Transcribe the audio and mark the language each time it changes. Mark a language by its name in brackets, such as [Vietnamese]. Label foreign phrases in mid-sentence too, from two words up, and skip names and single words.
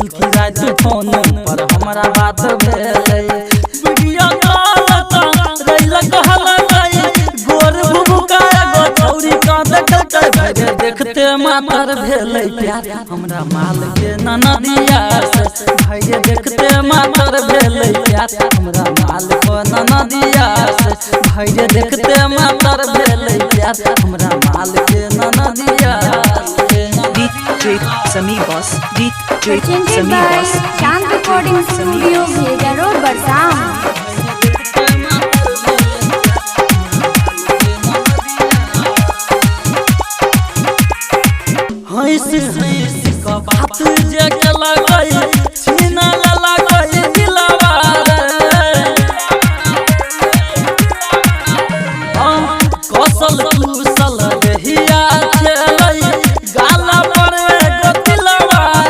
[Angika] की रात फोन पर हमारा बात भेले वीडियो कॉल का रैला कहला गई गोर भुभुका गो छौरी का देखते देखते मातर भेले प्यार हमरा माल के ननदिया से भाई देखते मातर भेले प्यार हमरा माल को ननदिया से भाई देखते मातर भेले प्यार हमरा माल के ननदिया [English] DJ Sami Boss, DJ presented Sami by Boss, Chand Recording Studio, Bhega Road, Barsam. [Angika] हंसी का बात जे कला गई छीना लला गई दिलवा कौशल कुशल देहिया खेलई गाला पर एगो दिलवा